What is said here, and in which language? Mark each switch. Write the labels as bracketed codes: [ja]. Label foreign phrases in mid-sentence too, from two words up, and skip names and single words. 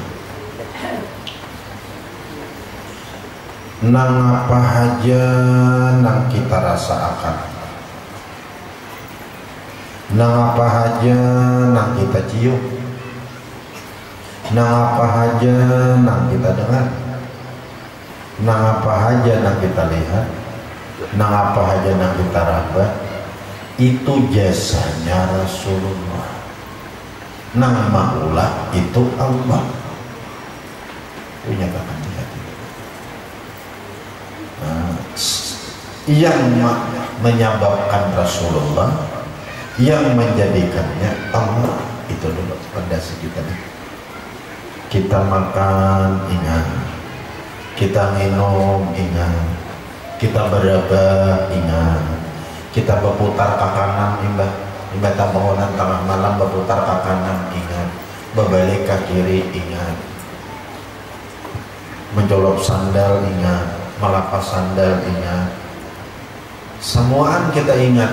[bjn] Nang apa aja nang kita rasakan, nang apa aja nang kita cium, nang apa aja nang kita dengar, nang apa aja nang kita lihat, nang apa aja nang kita raba, itu jasanya Rasulullah. Nang maulah itu Allah. Menyatakan di hati. Yang menyebabkan Rasulullah, yang menjadikannya Allah, itu dulu fondasi kita. Kita makan ingat, kita minum ingat, kita beraba ingat, kita berputar ke kanan imbah bangunan tengah malam berputar ke kanan ingat, berbalik ke kiri ingat, mencolok sandal ingat, melepas sandal ingat, semuaan kita ingat.